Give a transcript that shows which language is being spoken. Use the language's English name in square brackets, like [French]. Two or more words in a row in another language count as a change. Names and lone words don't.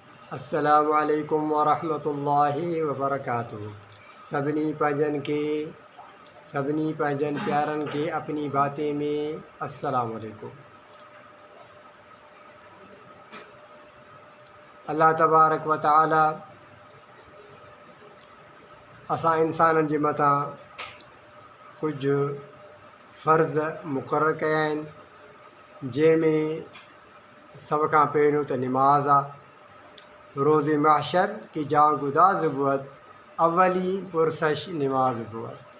[Arabic] السلام عليكم ورحمة الله وبركاته. [Sindhi] सभिनी पंहिंजनि प्यारनि खे [Urdu] اپنی باتیں میں [Arabic] السلام عليكم. الله تبارك وتعالى [Sindhi] असां इंसाननि जे मथां कुझु फ़र्ज़ मुक़ररु कया आहिनि, जंहिंमें सभ खां पहिरियों त निमाज़ आहे। [Persian] روز محشر که جان گداز بود اولی پرسش نماز بود.